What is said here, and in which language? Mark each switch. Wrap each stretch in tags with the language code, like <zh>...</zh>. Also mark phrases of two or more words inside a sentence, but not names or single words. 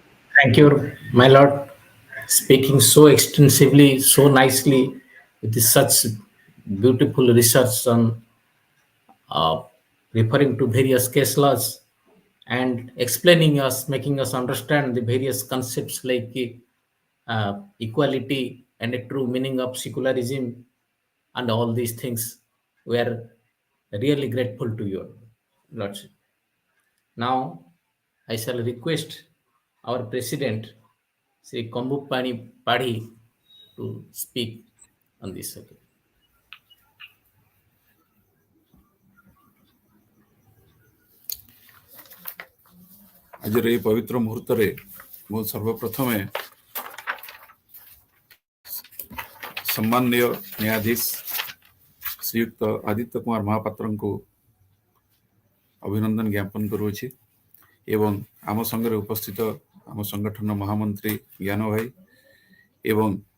<en>Thank you, my lord, speaking so extensively, so nicely, with such beautiful research on uh, referring to various case laws and explaining us, making us understand the various concepts like equality and a true meaning of secularism and all these things. We are really grateful to you. Lordship. Now, I shall request our President, Shri Kambupani Padhi, to speak on this subject.</en> <or>ଆଜିର ଏହି ପବିତ୍ର ମୁହୂର୍ତ୍ତରେ ମୁଁ ସର୍ବପ୍ରଥମେ ସମ୍ମାନନୀୟ ନ୍ୟାୟାଧୀଶ ଶ୍ରୀଯୁକ୍ତ ଆଦିତ୍ୟ କୁମାର ମହାପାତ୍ରଙ୍କୁ ଅଭିନନ୍ଦନ ଜ୍ଞାପନ କରୁଅଛି ଏବଂ ଆମ ସଙ୍ଗରେ ଉପସ୍ଥିତ ଆମ ସଂଗଠନ ମହାମନ୍ତ୍ରୀ ଜ୍ଞାନ ଭାଇ ଏବଂ</or>